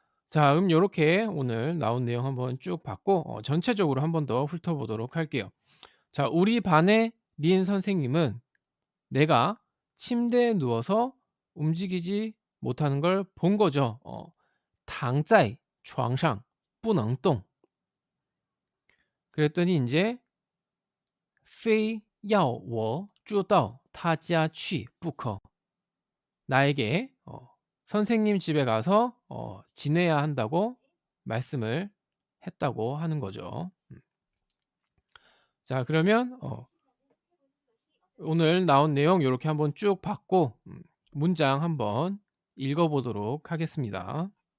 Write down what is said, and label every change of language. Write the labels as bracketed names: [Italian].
[Korean] 자, 요렇게 오늘 나온 내용 한번 쭉 봤고 전체적으로 한 번 더 훑어보도록 할게요. 자, 우리 반의 린 선생님은 내가 침대에 누워서 움직이지 못하는 걸 본 거죠. [Chinese] 躺在床上不能动. [Korean] 그랬더니 인제 [Chinese] 非要我住到他家去不可. [Korean] 나에게 선생님 집에 가서 지내야 한다고 말씀을 했다고 하는 거죠. 자, 그러면 오늘 나온 내용 요렇게 한번 쭉 봤고 문장 한번 읽어 보도록 하겠습니다.